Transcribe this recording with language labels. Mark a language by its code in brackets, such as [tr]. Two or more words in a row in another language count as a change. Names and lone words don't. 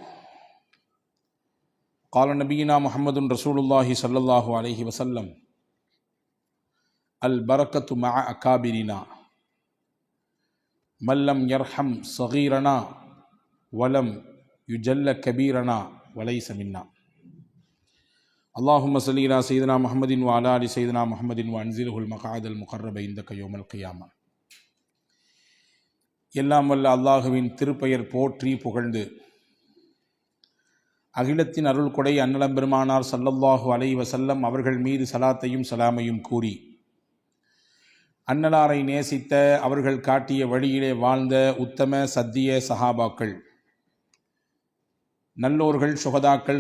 [ar] قال نبينا محمد رسول الله صلى الله عليه وسلم: البركة مع أكابرنا من لم يرحم صغيرنا ولم يجل كبيرنا وليس منا. اللهم صل على سيدنا محمد وعلى آل سيدنا محمد وأنزله المقعد المقرب عندك يوم القيامة. [ta] எல்லாம் வல்ல அல்லாஹுவின் திருப்பெயர் போற்றி புகழ்ந்து, அகிலத்தின் அருள் கொடை அன்னலம் பெருமானார் [ar] صلى الله عليه وسلم [ta] அவர்கள் மீது சலாத்தையும் சலாமையும் கூறி, அன்னலாரை நேசித்த, அவர்கள் காட்டிய வழியிலே வாழ்ந்த உத்தம சத்திய சஹாபாக்கள், நல்லோர்கள், சுஹதாக்கள்,